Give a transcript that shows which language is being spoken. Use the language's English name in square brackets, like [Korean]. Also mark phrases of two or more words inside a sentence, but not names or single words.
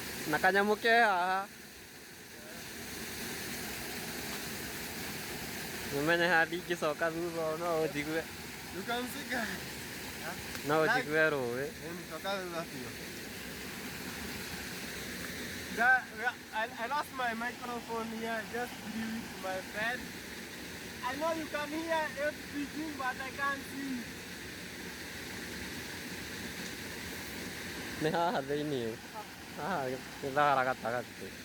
[Kikuyu] Na kanyamu ke haha. Mumene ndingĩcoka thutha no ũnjigue. [English] You can see guys. [Kikuyu] No ũnjigue rũĩ. [English] I lost my microphone here, just leave it to my bed. I know you can hear it speaking, but I can't see. [Kikuyu] Nĩ haha thĩinĩ. Haha gĩthara gatagatĩ.